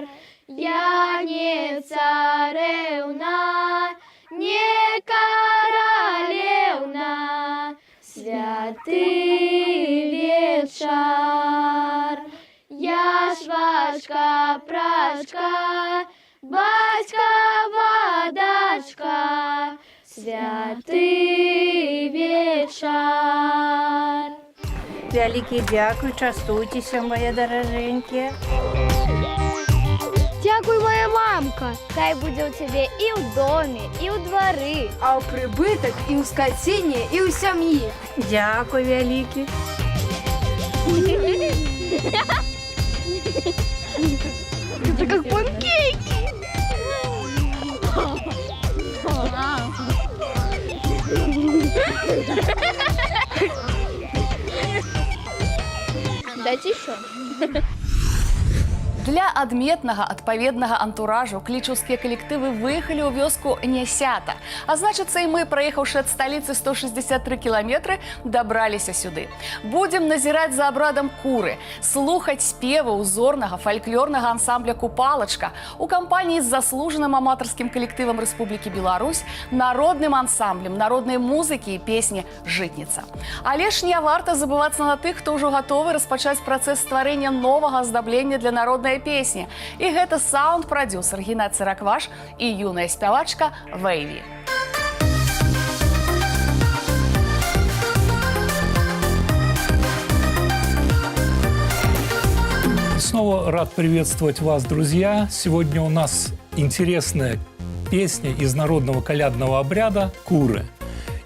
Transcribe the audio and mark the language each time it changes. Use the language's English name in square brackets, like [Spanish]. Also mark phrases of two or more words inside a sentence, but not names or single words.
[Russian] Я не царевна, не королевна, святый вечер. Я швачка, прачка, батька, водачка, святый вечер. [Belarusian] Вялікі дзякуй, частуйцеся, мае даражэнькія. Дякуй, моя мамка. Хай будзе ў цябе і ў доме, і ў двары. А ў прыбытак і ў скаціне, і ў сям'і. Дзякуй, вялікі. [Russian] Это как панкейки. Дайте еще. [Belarusian] Для адметнага адпаведнага антуражу клічаўскія калектывы выехалі ў вёску Нясята. А значыцца, і мы, праехаўшы ад сталіцы 163 кіламетры, дабраліся сюды. Будзем назіраць за абрадам куры, слухаць спевы ўзорнага фальклорнага ансамбля «Купалачка» у кампаніі з заслужаным аматарскім калектывам Рэспублікі Беларусь, народным ансамблем народнай музыкі і песні «Жытніца». Але ж не варта забывацца на тых, хто ўжо гатовы распачаць працэс стварэння новага аздаблення для народнай песні. І гэта саунд-прадюсер Геннадзь Цыракваш і юная спявачка Вэйві. [Russian] Снова рад приветствовать вас, друзья. Сегодня у нас интересная песня из народного колядного обряда «Куры».